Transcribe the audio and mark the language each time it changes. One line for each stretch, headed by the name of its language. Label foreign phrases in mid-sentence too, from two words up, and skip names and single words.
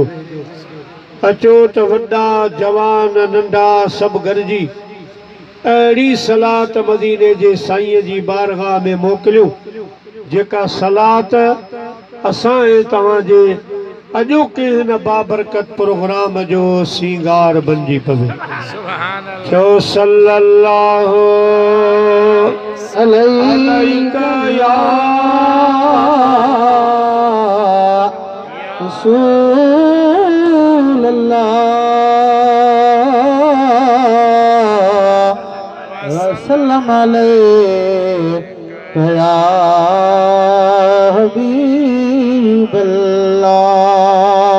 Sindhi: अचो त वॾा जवान नंढा सभु गॾिजी अहिड़ी सलात मदीने जे साईं जी बारगाह में मोकिलियूं जेका सलात असां ऐं तव्हांजे अॼोके हिन बाबरकत प्रोग्राम जो सींगार बणिजी पवे।
Arabic: चओ صلى الله عليك يا رسول الله وسلم عليك يا حبيب الله.